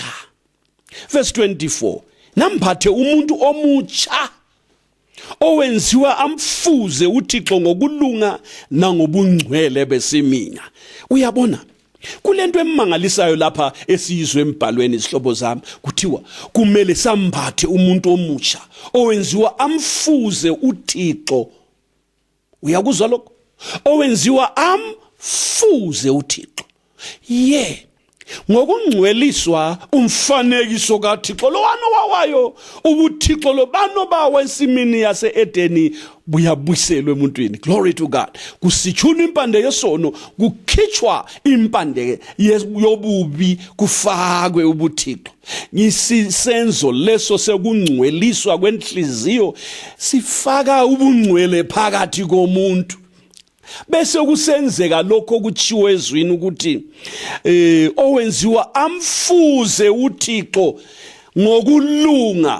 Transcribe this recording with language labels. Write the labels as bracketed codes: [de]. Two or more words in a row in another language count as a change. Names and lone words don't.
[zu] Verse 24, nambathe umuntu omutsha owenziwa amfuze uThixo ngokulunga nangobungcwele besiminya. Uyabona, kulento emangalisayo lapha esiyizwe embhalweni izihlobo zami, kuthiwa kumele sambathe umuntu omutsha owenziwa amfuze uThixo. Uyakuzwa lokho? Owenziwa amfuze uThixo. Ngokungcweliswa umfanekiso kaThixo lo wanowayo, ubuThixo lo bano bawe esimini yase-Edeni buyabuyiselwe emuntwini. [en] Glory to God. [zu] Kusitshuna impande yesono, kukhitshwa impande yobubi, kufakwe ubuThixo. Ngisisenzo leso sekungcweliswa kwenhliziyo sifaka ubungcwele phakathi komuntu. Bese kusenzeka lokho kutshiwo ezwini ukuthi owenziwa amfuze uThixo ngokulunga.